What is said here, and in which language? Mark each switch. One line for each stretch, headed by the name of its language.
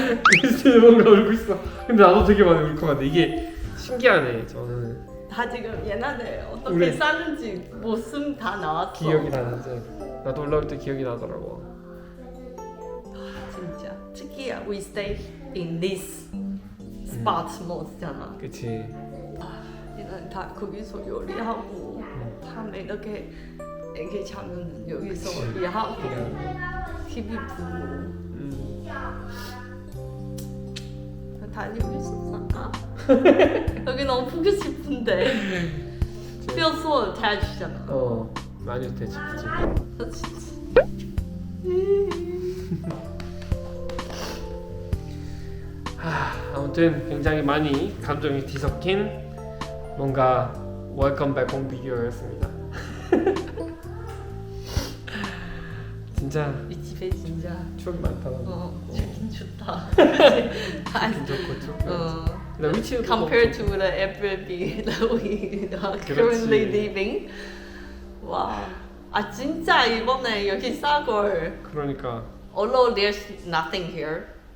Korean: 크리스티는 뭔가 울고 있어. 근데 나도 되게 많이 울컥한데 이게 신기하네. 저는 다 지금 옛날에 어떻게 우리- 사는지 모습 다 나왔어. 기억이 나는데 나도 올라올 때 기억이 나더라고. 진짜 특히야
English: we stay in this spot most
Korean: 잖아. 그치. 얘는 다 거기서 요리하고 밤에 이렇게 애기 자면 여기서 일하고 TV 보고 다 여기서 살까? 여기 너무 보고 싶은데
English: feel so attached
Korean: 잖아. 많이 되지. 그렇지. 아무튼 굉장히 많이 감정이 뒤섞인 뭔가 웰컴 백 홈 비디오였습니다. 진짜 이 집에 진짜 추억이 많다. 좋긴 좋다. 좋긴 좋고 추억. 나 위치도
English: Compared to the Airbnb that we are currently living.
Korean: 와, 아 진짜 이번에 여기 싸걸. 그러니까
English: Although there's nothing here.